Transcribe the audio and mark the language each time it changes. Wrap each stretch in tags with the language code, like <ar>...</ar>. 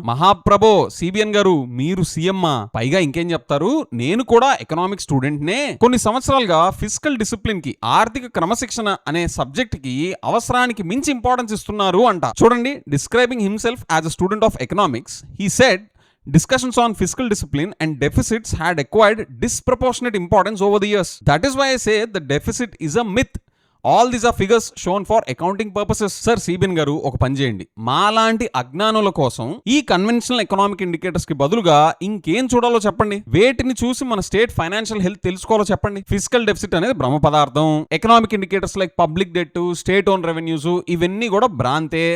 <te>మహాప్రభో CBN గారు, మీరు CM. పైగా ఇంకేం చెప్తారు? నేను కూడా ఎకనామిక్ స్టూడెంట్ నే, కొన్ని సంవత్సరాలుగా ఫిస్కల్ డిసిప్లిన్ కి, ఆర్థిక క్రమశిక్షణ అనే సబ్జెక్ట్ కి అవసరానికి మించి ఇంపార్టెన్స్ ఇస్తున్నారు అంట. చూడండి,</te> <en>Describing himself as a student of economics, he said, discussions on fiscal discipline and deficits had acquired disproportionate importance over the years. That is why I say the deficit is a myth. All these are figures shown for accounting purposes.</en> <te>Sir CBN గారు ఒక పని చేయండి, మాలాంటి అజ్ఞానుల కోసం ఈ conventional economic indicators కి బదులుగా ఇంకేం చూడాలో చెప్పండి. వేటిని చూసి మన స్టేట్ ఫైనాన్షియల్ హెల్త్ తెలుసుకోవాలో చెప్పండి. ఫిజికల్ డెఫిసిట్ అనేది భ్రమ పదార్థం. Economic indicators like public debt, state own revenues ఇవన్నీ కూడా భ్రాంతే.</te>